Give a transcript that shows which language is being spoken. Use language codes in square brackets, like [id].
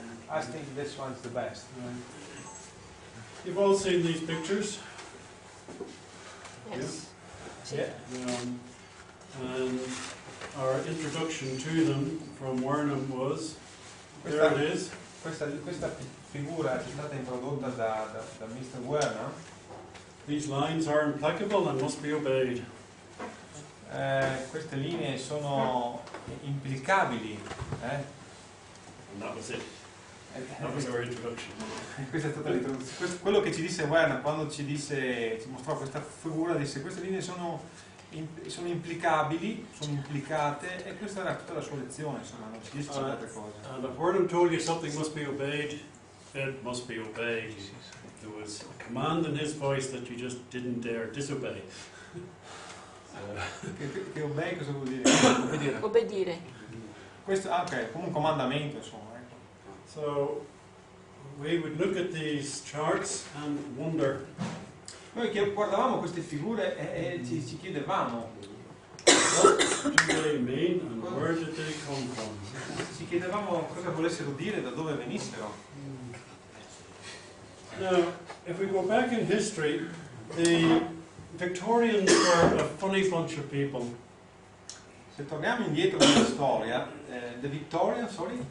[en] I think this one's the best. You've all seen these pictures. Yes. Yeah. And our introduction to them from Wernham was, there it is. [it] Questa figura è stata introdotta da Mr. Wernham. [en] These lines are implacable and must be obeyed. [it] Queste linee sono implicabili. [en] And that was it. That was our introduction. [it] Questa è stata l'introduzione. Quello che ci disse Wernham quando ci mostrò questa figura, disse queste linee sono implicabili, sono implicate, e questa era tutta la sua lezione, insomma, non ci dice altre cose. [en] And if Wernham told you something must be obeyed, it must be obeyed. There was a command in his voice that you just didn't dare disobey. [it] Che obey cosa vuol dire? Obbedire. Obbedire. Questo, ok, come un comandamento, insomma. Ecco. [en] So we would look at these charts and wonder, [it] Noi che guardavamo queste figure e ci chiedevamo, [en] what do they mean and where did they come from? [it] cosa volessero dire, da dove venissero. [en] Now, if we go back in history, the Victorians were a funny bunch of people. [it] Se torniamo indietro nella storia, [en] the Victorian, sorry?